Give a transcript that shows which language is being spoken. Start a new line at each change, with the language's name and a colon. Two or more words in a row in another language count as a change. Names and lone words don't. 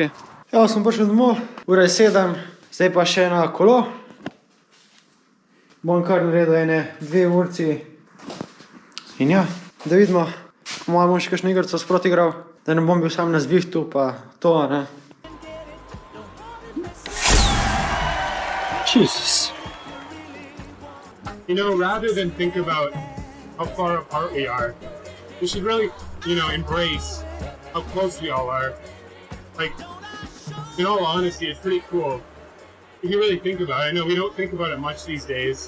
Slovenian: Evo, sem prišel domov, ura je 7, zdaj pa še na kolo. Bom kar naredil 1-2 urci. In ja, da vidimo, po mojem bom še kakšno igrco sproti igral, da ne bom bil sam na zvihtu, pa to, ne.
English: Jesus. You know, rather than think about how far apart we are, we should really, you know, embrace how close we all are. Like, in all honesty, it's pretty cool. If you really think about it, I know we don't think about it much these days.